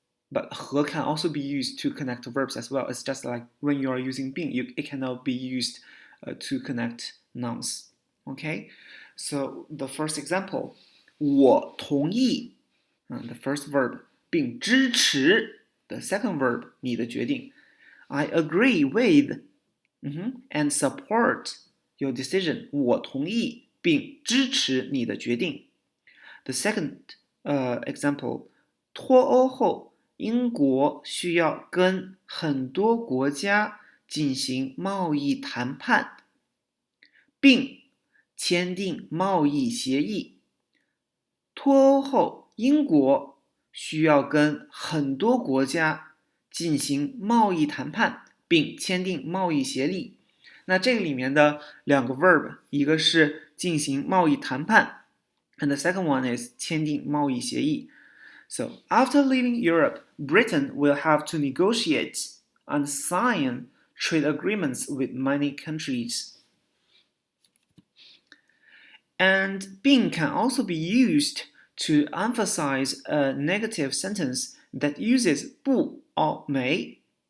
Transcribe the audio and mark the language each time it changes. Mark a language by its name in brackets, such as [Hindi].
[English] But 和 can also be used to connect verbs as well. It's just like when you are using 病, it cannot be used to connect nouns. Okay, so the first example, 我同意, the first verb, 并支持, the second verb, 你的决定. I agree with and support your decision. [Chinese] 我同意并支持你的决定. [English] The second example, [Chinese] 脱欧后，英国需要跟很多国家进行贸易谈判，并签订贸易协议。脱欧后，英国需要跟很多国家进行贸易谈判，并签订贸易协议。那这个里面的两个 verb， 一个是进行贸易谈判 [English] and the second one is [Chinese] 签订贸易协议。 [English] So after leaving Europe, Britain will have to negotiate and sign trade agreements with many countries. And 并 can also be used to emphasize a negative sentence that uses 不 or 没.